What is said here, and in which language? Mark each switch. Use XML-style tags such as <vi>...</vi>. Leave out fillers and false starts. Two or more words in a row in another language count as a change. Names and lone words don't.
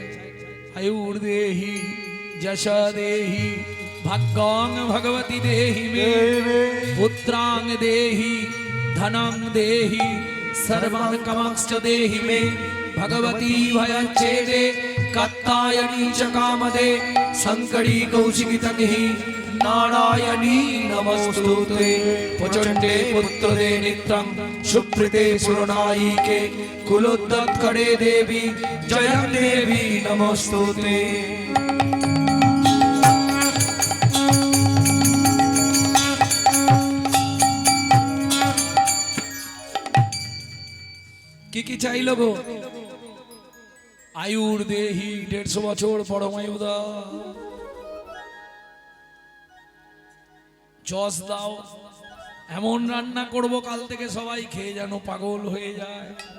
<sa>আয়ুর দেহি যশা দেহি ভাগ্যং ভগবতী দেহি মে পুত্রাং দেহি ধনং দেহি সর্বান কামাংশ্চ দেহি মে ভগবতী ভয়চ্ছেদে कात्यायनी च कामदे शंकरी कौशिकी तन्हि नारायणी नमस्तुते प्रचंडे पुत्रदे नित्यं सुप्रीते सुरनायिके कुलोद्धारकरे देवी जय देवी नमस्तुते।</sa> <bn>কি চাইল গো?</bn> <sa>আয়ুর দেহি</sa> <bn>150 বছর পরমায়ু দাও, যশ দাও, এমন রান্না করব কাল থেকে সবাই খেয়ে যেন পাগল হয়ে যায়।</bn>